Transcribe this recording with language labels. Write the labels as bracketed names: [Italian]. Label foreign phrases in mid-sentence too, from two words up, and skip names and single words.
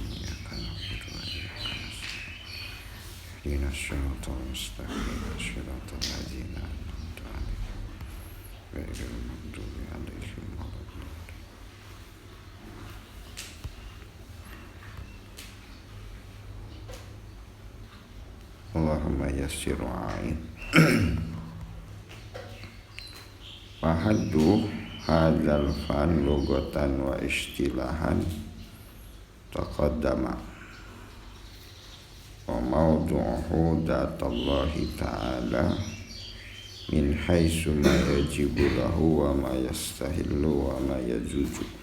[Arabic] إياك نعبد وإياك نستعين. اهدنا الصراط المستقيم. صراط الذين أنعمت عليهم غير المغضوب عليهم ولا الضالين. اللهم يسر وأعن. فحده هذا الفن لغة واصطلاحا تقدم وموضوعه ذات الله تعالى من حيث ما يجب له وما يستحيل وما يجوز.